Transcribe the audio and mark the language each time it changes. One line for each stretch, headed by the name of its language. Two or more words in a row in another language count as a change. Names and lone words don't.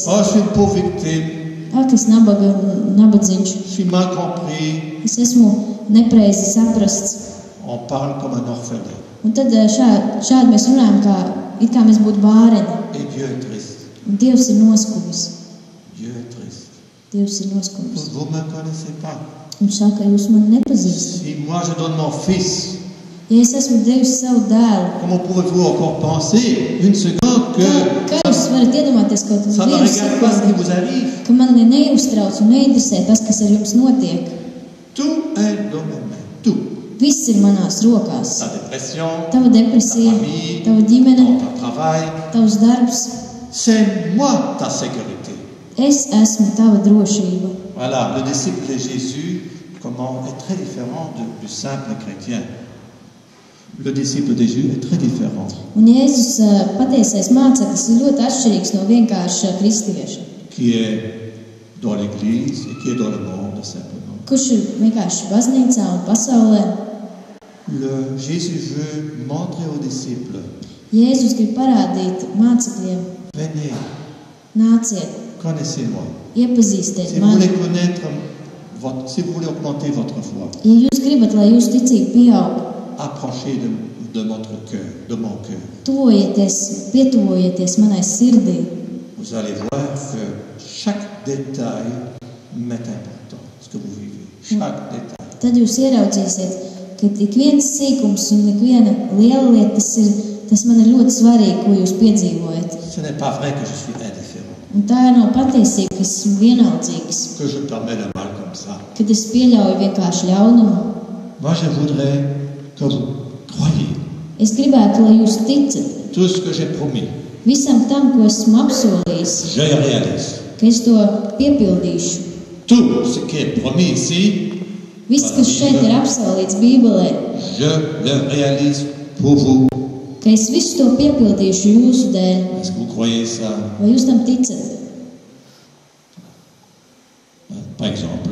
French: Oh, je suis une pauvre victime,
Latvian: Ak, es nabadzīgs.
French: je suis mal compris.
Latvian: Es esmu nepreizi saprasts.
French: On parle comme un orphelin.
Latvian: Un tad šādi mēs runājam, it kā mēs būtu bāreni.
French: Et Dieu est triste.
Latvian: Un Dievs ir noskumis.
French: Dieu est triste.
Latvian: Dievs ir noskumis.
French: Vous ne me connaissez pas.
Latvian: Viņš saka, jūs mani nepazīstat.
French: Si moi je donne mon fils,
Latvian: Ja es esmu devis savu dēlu,
French: comment pouvez-vous encore penser une seconde
Latvian: kā jūs varat iedomāties kaut
French: ça ne
Latvian: vienu
French: regarde pas ce qui
Latvian: sekundi,
French: vous arrive?
Latvian: ka man neuztrauc un neinteresē tas, kas ar jums notiek?
French: Tout est dans mes mains. Tout.
Latvian: Viss ir manās rokās.
French: Ta dépression,
Latvian: Tava depresija,
French: ta famille,
Latvian: tava ģimene,
French: ton travail.
Latvian: tavs darbs.
French: C'est moi ta sécurité.
Latvian: Es esmu tava drošība.
French: Voilà, le disciple de Jésus, comment est très différent du simple chrétien. Le disciple de Jésus est très différent.
Latvian: Un Jēzus patiesais māceklis ir ļoti atšķirīgs no vienkārša kristieša,
French: Qui est dans l'église et qui est dans le monde simplement.
Latvian: kurš ir vienkārši baznīcā un pasaulē.
French: Jésus veut montrer aux disciples,
Latvian: Jēzus grib parādīt mācekļiem,
French: venez,
Latvian: nāciet,
French: connaissez-moi.
Latvian: iepazīstiet
French: Si vous voulez
Latvian: mani.
French: connaître, si vous voulez augmenter votre foi,
Latvian: Ja jūs gribat, lai jūsu ticība pieaug,
French: approchez de votre cœur, de mon cœur.
Latvian: tuvojieties, pietuvojieties manai sirdī.
French: Vous allez voir que chaque détail m'est important, ce que vous vivez. Chaque détail.
Latvian: Tad jūs ieraudzīsiet, ka ik viens sīkums un ik viena liela lieta, tas man ir ļoti svarīgi, ko jūs piedzīvojat.
French: Ce n'est pas vrai que je suis indifférent,
Latvian: Un tā nav patiesība, ka es esmu vienaldzīgs,
French: que je permets le mal comme ça.
Latvian: kad es pieļauju vienkārši ļaunumu.
French: Moi, je voudrais que vous croyez
Latvian: Es gribētu, lai jūs ticat
French: tout ce que j'ai promis.
Latvian: visam tam, ko esmu apsolījis,
French: Je le réalise.
Latvian: ka es to piepildīšu.
French: Tout ce qui est promis ici,
Latvian: Viss, kas šeit ir apsolīts Bībelē,
French: je le réalise pour vous.
Latvian: ka es visu to piepildīšu jūsu dēļ.
French: Est-ce que vous croyez ça?
Latvian: Vai jūs tam ticat?
French: Par exemple,